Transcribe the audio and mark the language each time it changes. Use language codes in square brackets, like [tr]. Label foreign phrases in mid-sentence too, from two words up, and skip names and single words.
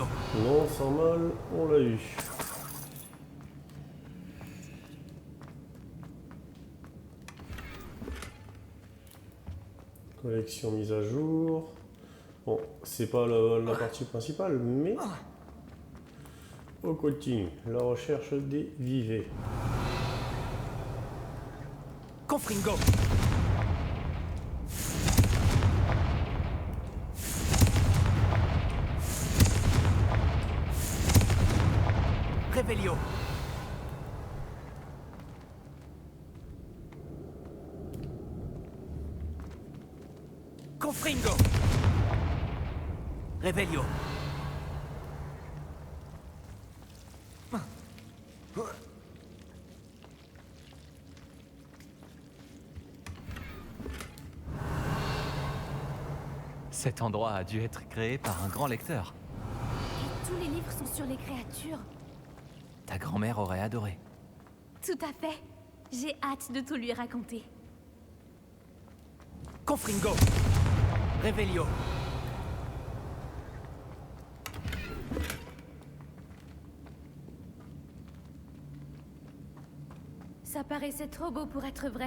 [fr] Non, sans mal, on l'a eu. Collection mise à jour. Bon, c'est pas la partie principale, mais on continue. La recherche des vivets. Confringo. Revelio. Confringo. Revelio. Cet endroit a dû être créé par un grand lecteur. Et tous les livres sont sur les créatures. Ta grand-mère aurait adoré. Tout à fait. J'ai hâte de tout lui raconter. Confringo. Revelio. Ça paraissait trop beau pour être vrai.